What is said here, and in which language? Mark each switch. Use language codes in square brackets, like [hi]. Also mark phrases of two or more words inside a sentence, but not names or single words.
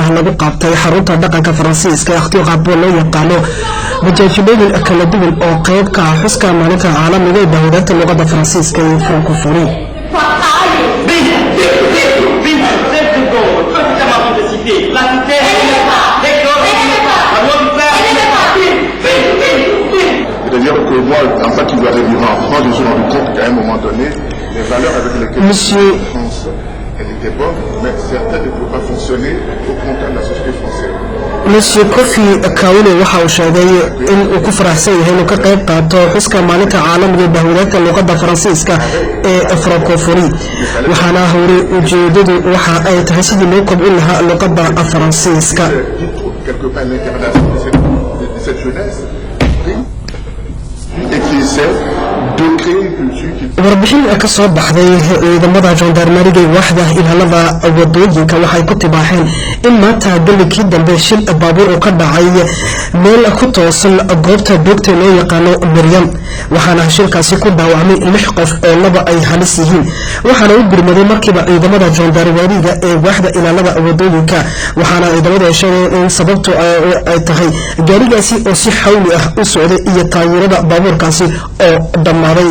[so] lagu qabtay xarunta dhaqanka Faransiiska ee Akhtiyo Qaabo loo yaqaano majaajilooyin kala duwan oo qayb ka ah xuska maalinta caalamiga ee bahwadaagta luqadda Faransiiska ee Francophonie. [fr] C'est-à-dire que moi, en fait, il doit arriver en France, je me suis rendu compte qu'à un moment donné, les valeurs avec lesquelles Monsieur... la France, elle était bonne, mais certaines ne pouvaient pas fonctionner au contact de la société française. [so] Monsieur Kofi Kahule waxa uu sheegay in uu ku faraxsan yahay inuu ka qayb qaato xuska maalinta caalamiga ee bahwadaagta luqadda Faransiiska ee Francophonie. waxaana hore ujeedadu waxa ay tahay sidii loo kobcin lahaa luqadda Faransiiska. [fr] Quelque part l'incarnation de cette jeunesse et qui essaie de créer une culture qui... [so] warbixin ka soo baxday ciidamada jandarmeriga waaxda ilaalada wadooyinka waxay ku tibaaxeen in maanta galkii dambe shil baabuur oo ka dhacay meel ku toosan goobta doogta loo yaqaano Maryam waxaana shilkaasi ku dhaawacmay 6 qof oo laba ay halis yihiin waxaana u gurmaday markiiba ciidamada jandarmeriga ee waaxda ilaalada wadooyinka waxaana ciidamada sheegeen in sababtu ay tahay gaarigaasi oo si xawli ah u socday iyo taageerada baabuurkaasi oo dhamaaday.